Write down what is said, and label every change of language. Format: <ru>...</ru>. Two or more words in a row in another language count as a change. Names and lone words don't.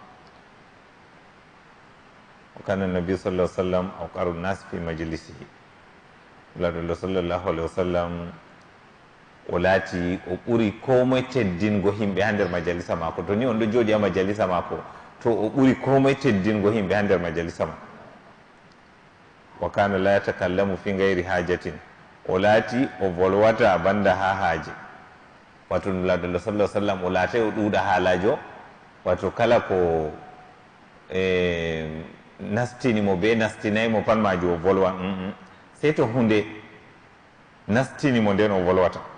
<ff>o</ff> <ar>كان نبي صلى سلم أقرو ناس في مجلسه,</ar> <ff>nulaɗollo</ff> <ar>صلى الله عليه وسلم</ar> <ff>o laati o ɓuri komoye teddingo himɓe ha nder majalisa mako. To ni on ɗo jooɗi ha majalisa mako to o ɓuri komoye teddingo himɓe ha nder majalisa ma.</ff> <ar>وكان لا يتكلم في غير حاجة,</ar> <ff>o laati o volwata banda ha haaje. wato nulaɗo</ff> <ar>صلى سلم</ar> <ff>o laatay o ɗuuɗa haalajo, wato kala ko nastinimo be nastinaymo pat majo o volwa sey to hunde nastinimo nden o volwata.</ff>